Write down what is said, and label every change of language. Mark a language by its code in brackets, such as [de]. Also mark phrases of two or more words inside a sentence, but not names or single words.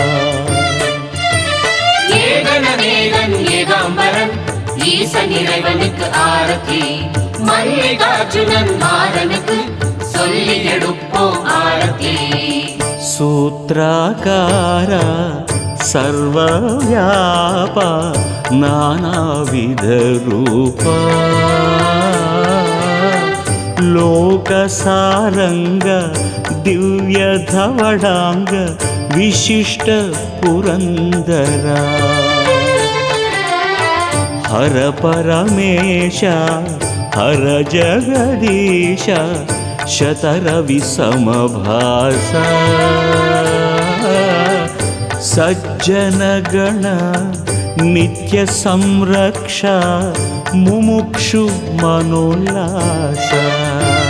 [ta] ஏகனேகன் ஏகாம்பரன் ஈசன் இறைவனுக்கு ஆரத்தி மல்லிகார்ஜுனன் மாறனுக்கு சொல்லி எடுப்போம் ஆரத்தி [sa] सूत्राकारा सर्वव्यापा नानाविधरूपा लोकसारंग दिव्यधवडांग विशिष्ट पुरंदरा हर परमेश हर जगदीश शतरविसमभासा सज्जनगण नित्य संरक्षा मुमुक्षु मनोल्लास